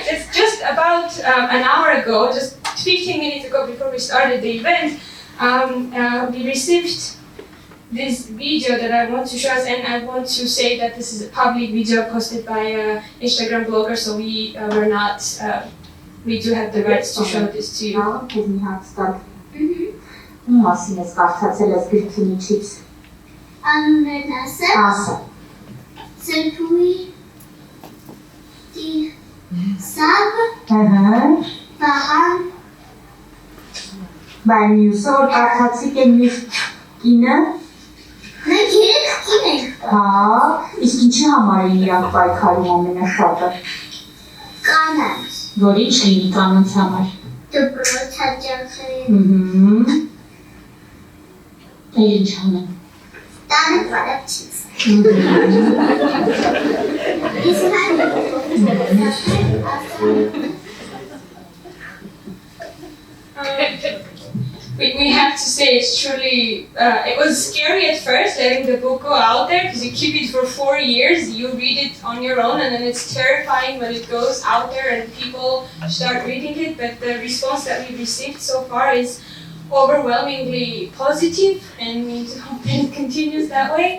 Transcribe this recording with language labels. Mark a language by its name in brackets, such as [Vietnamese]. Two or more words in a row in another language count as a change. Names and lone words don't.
[English] It's just about an hour ago, just 15 minutes ago before we started the event, we received this video that I want to show us, and I want to say that this is a public video posted by an Instagram blogger, so we do have the rights to show this to you. [Armenian] Անուններն ասել, Սրբուի, Սավ, Վահան, Բայց մյուսը որ կարդացիք է մյուս կինը։ մենք երեք կին ենք։ Հա, իսկ ինչի համար են իրանք պայքարում ամենաշատը։ Կանանց, Որ ինչ լինի կանանց համար։ դպրոց հաճախել, Էլ ինչ անեն։ տանը վարապ չից։ Իսկ [English] We have to say it's truly, it was scary at first letting the book go out there because you keep it for 4 years, you read it on your own, and then it's terrifying when it goes out there and people start reading it, but the response that we received so far is overwhelmingly positive, and we hope it continues that way.